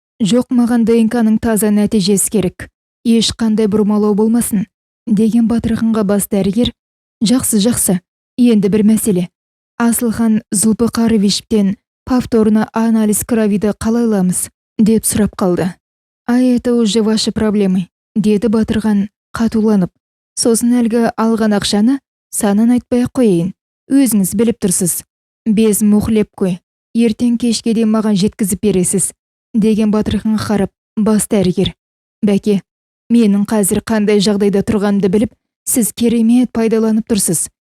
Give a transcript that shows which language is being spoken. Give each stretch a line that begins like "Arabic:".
Kazakh: Жоқ, маған ДНК-ның таза нәтижесі керек, ешқандай бұрмалау болмасын, деген Батырханға бас дәрігер, жақсы, енді бір мәселе. Асылхан Зұлпықаровичтен
Russian: повторно анализ кровиді
Kazakh: қалайламыз? деп сұрап қалды.
Russian: Это уже ваши проблемы,
Kazakh: деді Батырхан қатуланып. Сосын әлгі алған ақшаны санын айтпай қойайын. Өзіңіз біліп тұрсыз. Без мұхлеп қой. Ертең кешке де маған жеткізіп бересіз, деген Батырхан қарап бас дәрігер. Бәке, менің қазір қандай жағдайда тұрғанымды біліп, сіз керемет пайдаланып тұрсыз.